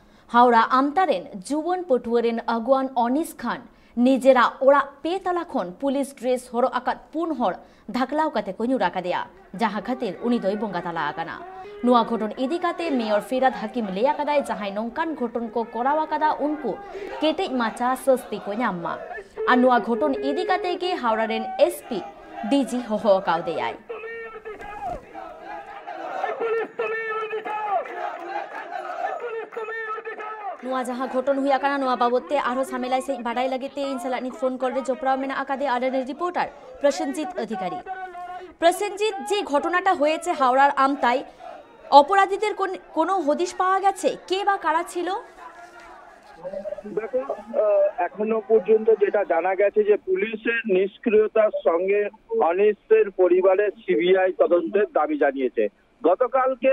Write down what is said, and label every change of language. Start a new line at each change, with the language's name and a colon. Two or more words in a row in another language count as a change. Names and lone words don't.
Santali: हावड़ा आमतारेन जुवन पटुआरेन अगुआन अनिस खान निजेरा ओरा पेतला खन पुलिस ड्रेस हर आकात पुन हर धाकलाव काते को ᱧᱩᱨ आकादेया जहाँ खातिर उनी दोय बंगा तला आकाना नुआ घटन इदी काते मेयर फिराद हाकिम लय आकादाय जहां नोंकान घटन को कराव आकादा उनको केटेज माचा सस्ती को ᱧᱟᱢ आ नुआ घटन इदी काते के हावड़ा रेन एसपी डीजी होहो आकादेयाय नुआ जहां घटन हुई आकाना नुआ बाबते आरो सामेलाई से बाडाई लगेते इन सलानी फोन कॉल रे जोपराव मेना आकादे आरएन रिपोर्टर प्रसेनजीत अधिकारी प्रसेनजीत
Bangla: যে ঘটনাটা হয়েছে হাওড়ার আমতায় অপরাধীদের কোনো হদিশ পাওয়া গেছে কে বা কারা ছিল দেখো এখনো পর্যন্ত যেটা জানা গেছে যে পুলিশের নিষ্ক্রিয়তার সঙ্গে অনিসের পরিবারের সিবিআই তদন্তের দাবি জানিয়েছে গতকালকে